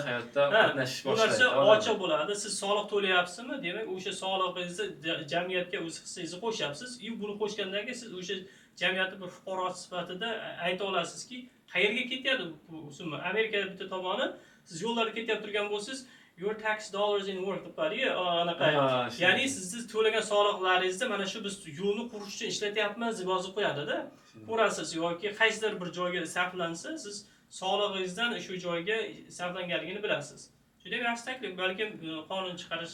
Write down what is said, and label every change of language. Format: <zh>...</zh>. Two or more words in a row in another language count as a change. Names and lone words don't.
<uz>Hayotda qatnashish boshlaydi. Bu narsa ochiq bo'ladi. Siz soliq to'layapsizmi? Demak, o'sha solig'ingizni jamiyatga o'z hissangizni qo'shyapsiz. Buni qo'shgandan keyin siz o'sha jamiyatning bir fuqarosi sifatida ayta olasizki, qayerga ketyapti bu summa? Amerikada bitta tomoni siz yo'llarga ketyapti turgan bo'lsangiz,</uz> <en>your tax dollars in work</en> <uz>deb qariya, anaqa. Ya'ni siz to'lagan soliqlaringizni mana shu biz yo'lni qurish uchun ishlatyapmiz deb yozib qo'yadi-da. Ko'rasiz yoki qaysidir bir joyga sarflansa, siz solig'ingizdan shu joyga sarflanganligini bilasiz. Juda yaxshi taklif, balkim qonun chiqarish.</uz>